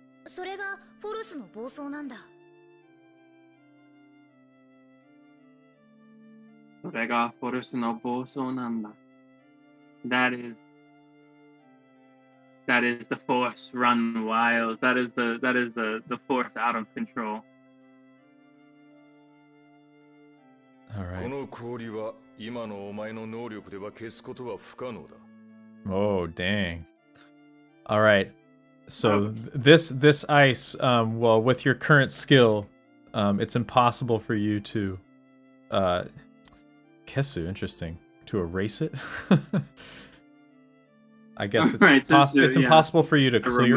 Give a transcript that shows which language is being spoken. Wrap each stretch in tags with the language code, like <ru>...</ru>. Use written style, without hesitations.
<ja>それがフォルスの暴走なんだ。それがフォルスの暴走なんだ。</ja> <en>That is the force run wild. That is the force out of control. All right.</en> <ja>この氷は今のお前の能力では消すことは不可能だ。</ja> <en>Oh, dang. All right. So this ice, well, with your current skill, it's impossible for you to, kesu, interesting, to erase it. I guess it's impossible for you to clear</en>